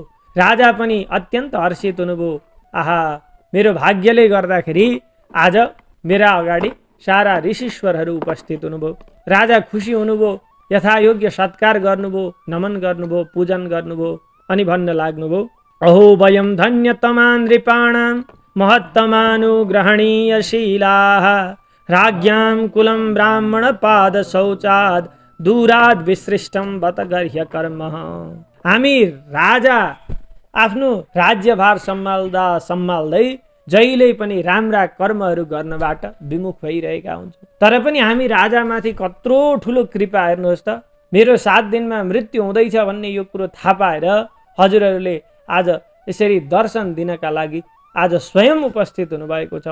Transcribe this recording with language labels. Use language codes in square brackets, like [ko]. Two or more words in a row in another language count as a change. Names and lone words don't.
[ne] राजा पनि अत्यन्त हर्षित हुनुभयो। आहा, मेरो भाग्यले गर्दाखेरि आज मेरा अगाडि सारा ऋषीश्वरहरू उपस्थित हुनुभयो। राजा खुसी हुनुभयो, यथायोग्य सत्कार गर्नुभयो, नमन गर्नुभयो, पूजन गर्नुभयो। अनि भन्न लाग्नुभयो, [sa] अहो वयं धन्यतमा नृपाणां महत्तमानुग्रहणीयशीलाः राज्ञां कुलं ब्राह्मण पाद शौचाद दूराद विसृष्टं बत गर्ह्य कर्म। [ne] हामी राजा आफ्नो राज्यभार सम्हाल्दै जहिले पनि राम्रा कर्महरू गर्नबाट विमुख भइरहेका हुन्छौँ। तर पनि हामी राजामाथि कत्रो ठुलो कृपा, हेर्नुहोस् त, मेरो 7 दिनमा मृत्यु हुँदैछ भन्ने यो कुरो थाहा पाएर हजुरहरूले आज यसरी दर्शन दिनका लागि आज स्वयं उपस्थित हुनुभएको छ।